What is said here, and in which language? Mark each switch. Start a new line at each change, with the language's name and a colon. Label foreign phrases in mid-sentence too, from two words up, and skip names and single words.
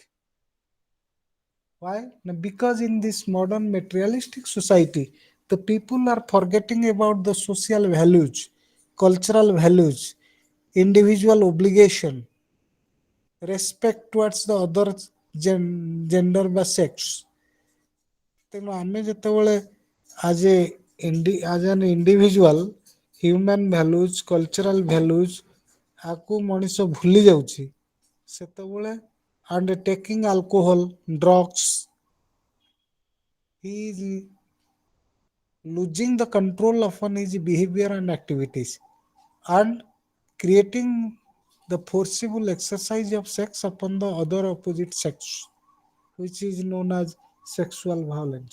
English: Why? Because in this modern materialistic society, the people are forgetting about the social values, cultural values, individual obligation, respect towards the other gender বা sex.
Odia: ତେଣୁ ଆମେ ଯେତେବେଳେ
English: as an individual, human values, cultural values
Odia: ଆକୁ ମଣିଷ ଭୁଲି ଯାଉଛି, ସେତେବେଳେ
English: and taking alcohol, drugs, he is losing the control upon his behavior and activities and creating the forcible exercise of sex upon the other opposite sex, which is known as sexual violence.